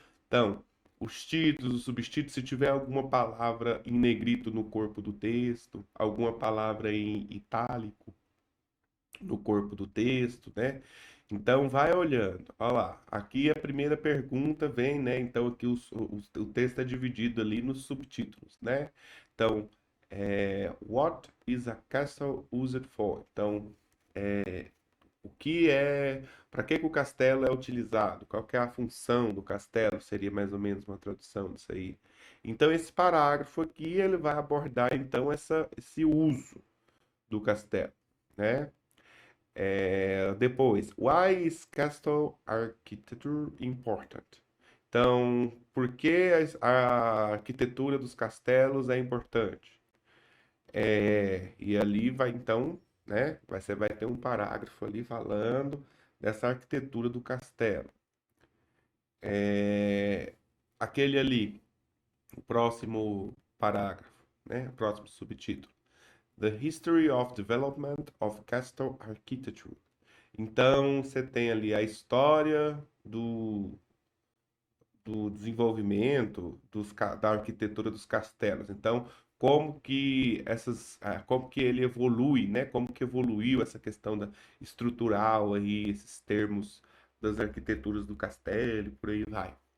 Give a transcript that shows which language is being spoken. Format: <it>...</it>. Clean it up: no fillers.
<pt>Então, os títulos, os subtítulos, se tiver alguma palavra em negrito no corpo do texto, alguma palavra em itálico no corpo do texto, né? Então vai olhando. Olha lá, aqui a primeira pergunta vem, né? Então aqui o texto é dividido ali nos subtítulos, né? Então,</pt> <en>What is a castle used for?</en> <pt>Então, o que é, para que que o castelo é utilizado? Qual que é a função do castelo? Seria mais ou menos uma tradução disso aí. Então esse parágrafo aqui ele vai abordar então esse uso do castelo, né? Depois,</pt> <en>why is castle architecture important?</en> <pt>Então, por que a arquitetura dos castelos é importante? E ali vai então, né? Você vai ter um parágrafo ali falando dessa arquitetura do castelo. É, aquele ali, o próximo parágrafo, né? O próximo subtítulo.</pt> <en>The History of Development of Castle Architecture.</en> <pt>Então, você tem ali a história do desenvolvimento da arquitetura dos castelos. Então, como que ele evolui, né? Como que evoluiu essa questão da estrutural aí, esses termos das arquiteturas do castelo, e por aí vai.</pt>